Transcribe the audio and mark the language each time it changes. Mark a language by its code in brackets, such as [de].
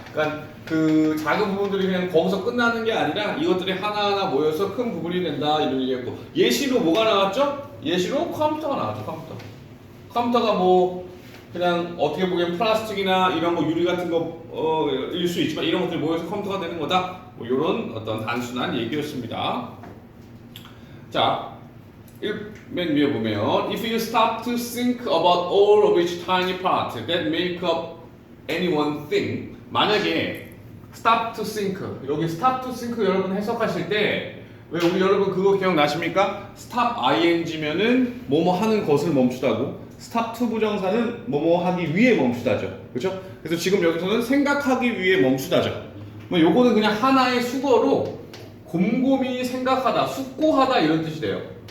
[ko] 그러니까 그 작은 부분들이 그냥 거기서 끝나는 게 아니라 이것들이 하나하나 모여서 큰 부분이 된다 이런 얘기했고, 예시로 뭐가 나왔죠? 예시로 컴퓨터가 나왔죠. 컴퓨터가 뭐 그냥 어떻게 보기엔 플라스틱이나 이런 거 유리 같은 거일 수 있지만 이런 것들이 모여서 컴퓨터가 되는 거다. 뭐 이런 어떤 단순한 얘기였습니다. 자, 맨 위에 보면 [en] If you stop to think about all of each tiny part that make up any one thing, [ko] 만약에 [en] stop to think, [ko] 여기 stop to think 여러분 해석하실 때 왜 우리 여러분 그거 기억나십니까? stop ing면은 뭐뭐 하는 것을 멈추다고, stop to 부정사는 뭐뭐 하기 위해 멈추다죠. 그렇죠? 그래서 지금 여기서는 생각하기 위해 멈추다죠. 뭐 요거는 그냥 하나의 수거로 곰곰이 생각하다, 숙고하다 이런 뜻이 돼요.